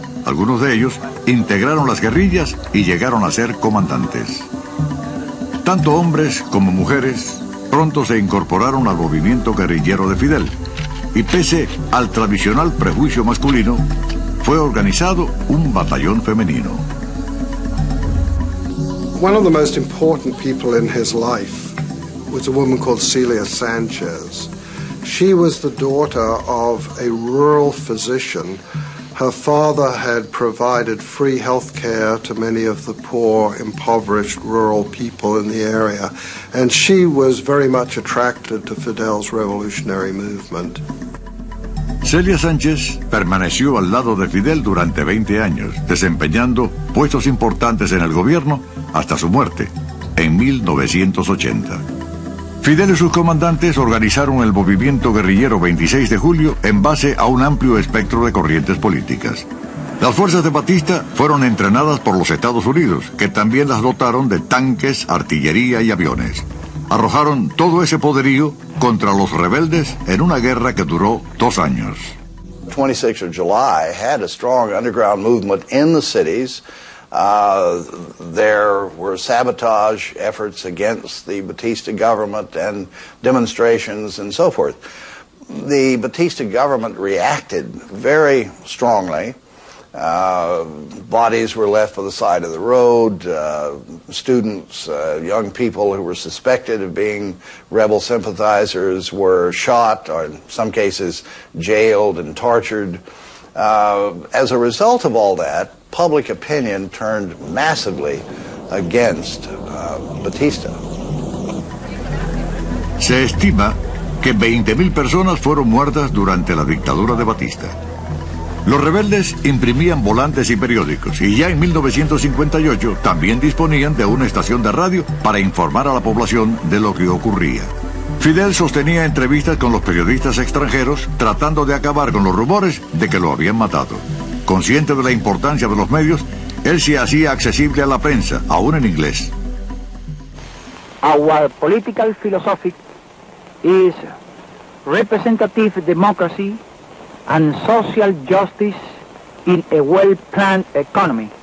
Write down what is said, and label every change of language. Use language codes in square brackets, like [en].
[es] Algunos de ellos integraron las guerrillas y llegaron a ser comandantes. Tanto hombres como mujeres pronto se incorporaron al movimiento guerrillero de Fidel, y pese al tradicional prejuicio masculino, fue organizado un batallón femenino. [en] One of the most important people in his life was a woman called Celia Sanchez. She was the daughter of a rural physician. Her father had provided free health care to many of the poor, impoverished rural people in the area, and she was very much attracted to Fidel's revolutionary movement. [es] Celia Sánchez permaneció al lado de Fidel durante 20 años, desempeñando puestos importantes en el gobierno hasta su muerte, en 1980. Fidel y sus comandantes organizaron el movimiento guerrillero 26 de julio en base a un amplio espectro de corrientes políticas. Las fuerzas de Batista fueron entrenadas por los Estados Unidos, que también las dotaron de tanques, artillería y aviones. Arrojaron todo ese poderío contra los rebeldes en una guerra que duró 2 años. [en] 26th of July had a strong underground movement in the cities There were sabotage efforts against the Batista government and demonstrations and so forth. The Batista government reacted very strongly. Bodies were left by the side of the road. Students, young people who were suspected of being rebel sympathizers were shot, or in some cases jailed and tortured. As a result of all that, public opinion turned massively against Batista. [es] Se estima que 20.000 personas fueron muertas durante la dictadura de Batista. Los rebeldes imprimían volantes y periódicos y ya en 1958 también disponían de una estación de radio para informar a la población de lo que ocurría. Fidel sostenía entrevistas con los periodistas extranjeros tratando de acabar con los rumores de que lo habían matado. Consciente de la importancia de los medios, él se hacía accesible a la prensa, aún en inglés. [en] Our political philosophy is representative democracy and social justice in a well-planned economy.